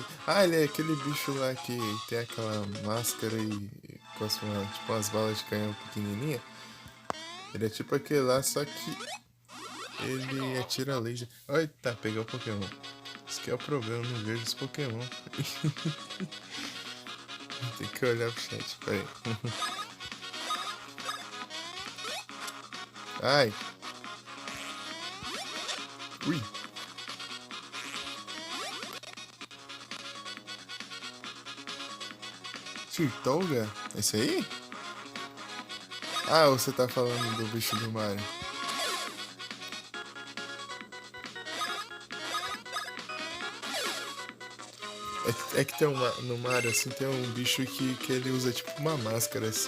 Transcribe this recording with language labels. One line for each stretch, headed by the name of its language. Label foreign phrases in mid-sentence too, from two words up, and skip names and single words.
Portuguese: Ah, ele é aquele bicho lá que tem aquela máscara e cospe tipo umas balas de canhão pequenininha. Ele é tipo aquele lá, só que ele atira laser. Eita, peguei o Pokémon. Isso que é o problema, eu não vejo os Pokémon. Tem que olhar pro chat, peraí. Ai. Ui. Tirtouga? Esse aí? Ah, você tá falando do bicho do Mario. É que tem no Mario, assim, tem um bicho que ele usa tipo uma máscara, assim.